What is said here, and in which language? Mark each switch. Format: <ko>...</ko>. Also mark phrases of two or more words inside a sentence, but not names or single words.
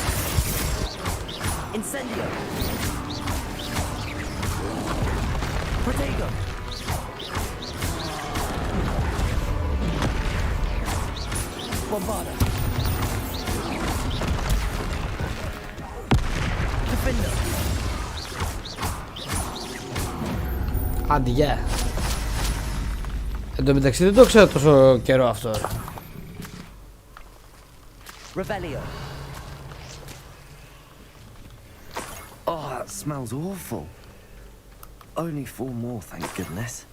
<el>Incendio. Protego. Bombarder. Defender. άντε γεια. Εν τω μεταξύ δεν το ξέρω τόσο καιρό αυτό. Revelio.</el> <en>Oh, that smells awful. Only 4 more, thank goodness.</en>